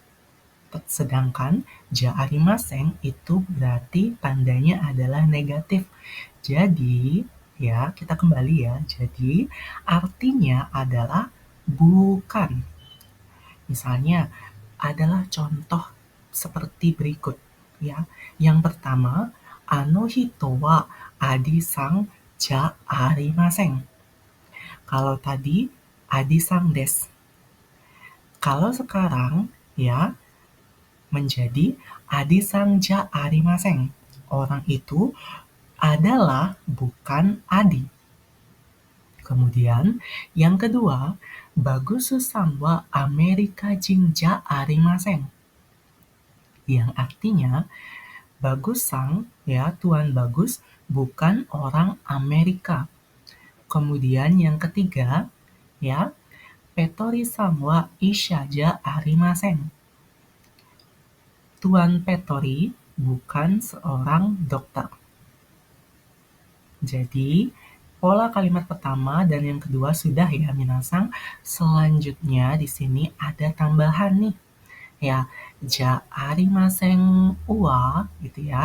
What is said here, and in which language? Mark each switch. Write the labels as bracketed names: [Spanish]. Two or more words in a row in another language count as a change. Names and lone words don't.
[Indonesian] Sedangkan [Japanese] じゃありません [Indonesian] itu berarti tandanya adalah negatif. Jadi, ya, kita kembali ya. Jadi, artinya adalah bukan. Misalnya, adalah contoh seperti berikut ya. Yang pertama, [Japanese] あの人はアディさんじゃありません. [Indonesian] Kalau tadi [Japanese] アディさんです. [Indonesian] Kalau sekarang ya menjadi [Japanese] アディさんじゃありません. [Indonesian] Orang itu adalah bukan adi. Kemudian yang kedua, [Japanese] バグスさんはアメリカ人じゃありません. [Indonesian] Yang artinya Bagus-san ya, Tuan Bagus bukan orang Amerika. Kemudian yang ketiga ya, [Japanese] ペトリさんは医者じゃありません. [Indonesian] Tuan Pettori bukan seorang dokter. Jadi, pola kalimat pertama dan yang kedua sudah ya minasan. Selanjutnya di sini ada tambahan nih. Ya, [Japanese] じゃありませんは [Indonesian] gitu ya.